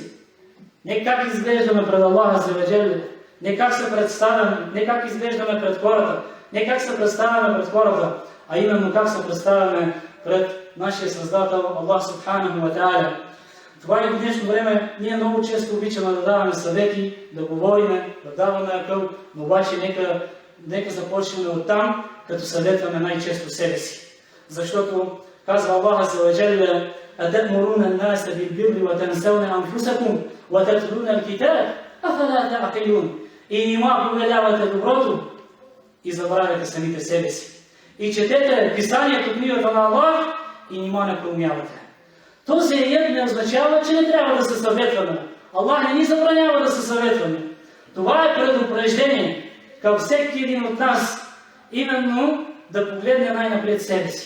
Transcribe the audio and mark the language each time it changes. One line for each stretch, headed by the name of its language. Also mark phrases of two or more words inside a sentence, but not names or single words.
Bulgarian: Не как изглеждаме пред Аллаха Аззаваджал, не как се представяме, не как изглеждаме пред хората, не как се представяме пред хората, а именно как се представяме пред нашия Създател Аллах
Arabic: سبحانه وتعالى.
Bulgarian: Това и в днешно време ние много често обичаме да даваме съвети, да говорим, да даваме акъл, но обаче нека започнем от там, като съветваме най-често себе си. Защото казва Аллах Аззаваджал:
Arabic: أَتَأْمُرُونَ النَّاسَ بِالْبِرِّ وَتَنْسَوْنَ أَنفُسَكُمْ وَتَتْلُونَ الْكِتَابَ أَفَلَا تَعْقِلُونَ.
Bulgarian: И нима повелявате доброто и забравяте самите себе си. И четете писанието, книгата на Аллах и нима не проумявате. Този аят не означава, че не трябва да се съветваме. Аллах не ни забранява да се съветваме. Това е предупреждение към всеки един от нас, именно да погледне най-напред себе си.